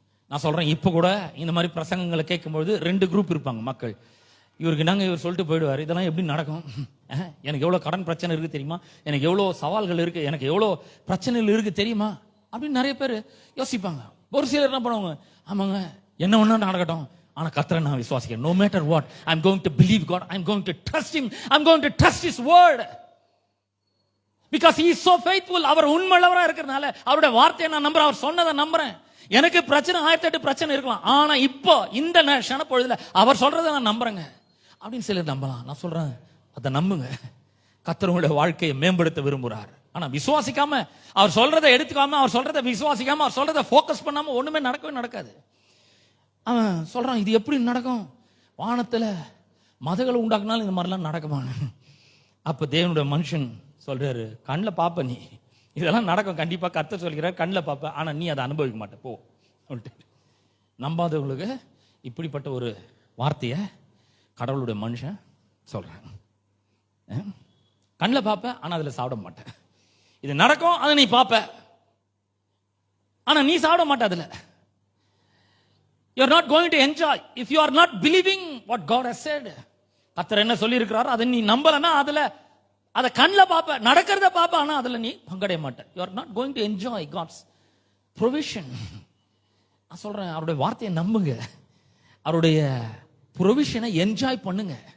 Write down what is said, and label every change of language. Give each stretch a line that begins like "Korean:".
Tamil: நான் சொல்றேன், இப்ப கூட இந்த மாதிரி பிரசங்கங்களை கேட்கும்போது 2 குரூப் இருப்பாங்க மக்கள். இவருக்கு நாங்க இவர் சொல்லிட்டு போயிடுவார், இதெல்லாம் எப்படி நடக்கும்? எனக்கு எவ்வளவு கடன் பிரச்சனை இருக்கு தெரியுமா, எனக்கு எவ்வளவு சவால்கள் இருக்கு, எனக்கு எவ்வளவு பிரச்சனைகள் இருக்கு தெரியுமா அப்படின்னு நிறைய பேர் யோசிப்பாங்க. ஒரு சிலர் என்ன பண்ணுவாங்க, ஆமாங்க என்ன ஒண்ணு நடக்கட்டும், ஆனா கர்த்தரை நான் விசுவாசிக்கிறேன்.
English: no matter what, I'm going to believe God, I'm going to trust him, I'm going to trust his word because he is so faithful.
Tamil: அவர் உண்மையுள்ளவரா இருக்கிறதுனால அவருடைய வார்த்தையை நான் நம்புறேன், அவர் சொன்னதை நம்புறேன். எனக்கு பிரச்சனை 1008 பிரச்சனை இருக்கலாம், ஆனா இப்போ இந்த க்ஷண பொழுதுல அவர் சொல்றதை நான் நம்புறேங்க அப்படின்னு சிலர் நம்பலாம். நான் சொல்றேன், அதை நம்புங்க. கர்த்தர் உங்களுடைய வாழ்க்கையை மேம்படுத்த விரும்புறார். ஆனா விசுவாசிக்காம, அவர் சொல்றதை எடுத்துக்காம, அவர் சொல்றதை விசுவாசிக்காம, அவர் சொல்றதை ஃபோக்கஸ் பண்ணாம ஒண்ணுமே நடக்கவே நடக்காது. அவன் சொல்றான், இது எப்படி நடக்கும்? வானத்துல மதகளை உண்டாக்குனாலும் இந்த மாதிரிலாம் நடக்குமா? அப்ப தேவனுடைய மனுஷன் சொல்றாரு, கண்ணில் பாப்ப நீ, இதெல்லாம் நடக்கும் கண்டிப்பா. கர்த்தர் சொல்கிறார், கண்ணில் பாப்ப, ஆனா நீ அதை அனுபவிக்க மாட்ட போ சொல்லிட்டு. நம்பாதவங்களுக்கு இப்படிப்பட்ட ஒரு வார்த்தையை கடவுளுடைய மனுஷன் சொல்றாங்க. கண்ணில் பாப்ப, ஆனா அதுல சாப்பிட மாட்டேன். இது நடக்கும், அதை நீ பாப்ப, ஆனா நீ சாப்பிட மாட்ட. அதுல
English: you are not going to enjoy if you are not believing what God has said.
Tamil: கர்த்தர் என்ன சொல்லி இருக்கிறாரோ அதை நீ நம்பலனா, அதுல அதை கண்ணில் பாப்ப, நடக்கிறத பாப்ப, ஆனா அதுல நீ பங்கடைய மாட்ட.
English: you are not going to enjoy God's provision.
Tamil: நான் சொல்றேன், அவருடைய வார்த்தையை நம்புங்க, அவருடைய ப்ரொவிஷனை என்ஜாய் பண்ணுங்க.